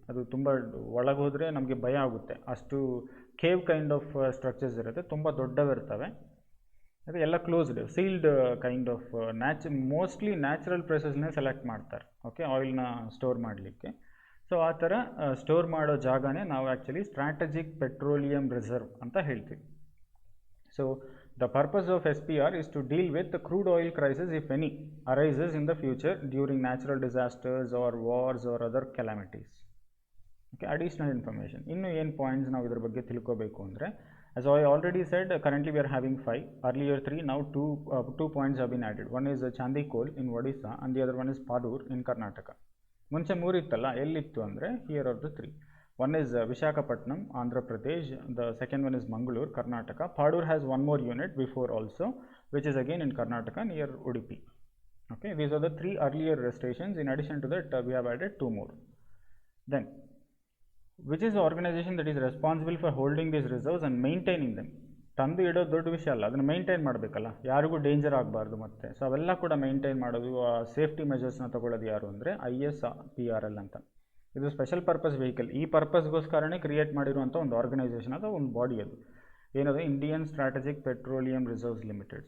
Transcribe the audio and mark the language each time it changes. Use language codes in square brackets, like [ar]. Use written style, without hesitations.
[kn] ಅದು ತುಂಬ ಒಳಗೆ ಹೋದರೆ ನಮಗೆ ಭಯ ಆಗುತ್ತೆ, ಅಷ್ಟು ಕೇವ್ ಕೈಂಡ್ ಆಫ್ ಸ್ಟ್ರಕ್ಚರ್ಸ್ ಇರುತ್ತೆ, ತುಂಬ ದೊಡ್ಡವಿರ್ತವೆ. ಅದು ಎಲ್ಲ closed sealed kind of mostly natural ಪ್ಲೇಸಸ್ನೇ select ಮಾಡ್ತಾರೆ. ಓಕೆ, ಆಯಿಲ್ನ ಸ್ಟೋರ್ ಮಾಡಲಿಕ್ಕೆ. ಸೊ ಆ ಥರ ಸ್ಟೋರ್ ಮಾಡೋ ಜಾಗನೇ ನಾವು ಆ್ಯಕ್ಚುಲಿ ಸ್ಟ್ರಾಟಜಿಕ್ ಪೆಟ್ರೋಲಿಯಂ ರಿಸರ್ವ್ ಅಂತ ಹೇಳ್ತೀವಿ. [en] So the purpose of SPR is to deal with the crude oil crisis, if any, arises in the future during natural disasters or wars or other calamities. [kn] Okay, additional information. ಇನ್ನು ಏನು points ನಾವು ಇದ್ರ ಬಗ್ಗೆ ತಿಳ್ಕೋಬೇಕು ಅಂದರೆ, [en] as I already said, currently we are having 5, earlier 3, now 2 points have been added. One is Chandikol in Odisha and the other one is Padur in Karnataka. [kn] ಮುಂಚೆ 3 ಇತ್ತಲ್ಲ, ಎಲ್ಲಿತ್ತು ಅಂದರೆ [en] here are the 3. One is Visakhapatnam, Andhra Pradesh, the second one is Mangalore, Karnataka. Padur has one more unit before also, which is again in Karnataka near Udupi. Okay, these are the 3 earlier stations. In addition to that, we have added 2 more. Then, which is the organization that is responsible for holding these reserves and maintaining them? [kn] ತಂದು ಇಡೋದು ದೊಡ್ಡ ವಿಷಯ ಅಲ್ಲ, ಅದನ್ನು maintain ಮಾಡಬೇಕಲ್ಲ, ಯಾರಿಗೂ danger ಆಗಬಾರ್ದು ಮತ್ತೆ. ಸೊ ಅವೆಲ್ಲ ಕೂಡ ಮೇಂಟೈನ್ ಮಾಡೋದು, ಸೇಫ್ಟಿ ಮೆಜರ್ಸ್ನ ತಗೊಳ್ಳೋದು ಯಾರು ಅಂದರೆ ISPRL ಅಂತ. ಇದು ಸ್ಪೆಷಲ್ ಪರ್ಪಸ್ ವೆಹಿಕಲ್. ಈ ಪರ್ಪಸ್ಗೋಸ್ಕರನೇ ಕ್ರಿಯೇಟ್ ಮಾಡಿರುವಂಥ ಒಂದು ಆರ್ಗನೈಸೇಷನ್ ಅಥವಾ ಒಂದು ಬಾಡಿ ಅದು. ಏನದು? Indian strategic petroleum reserves limited.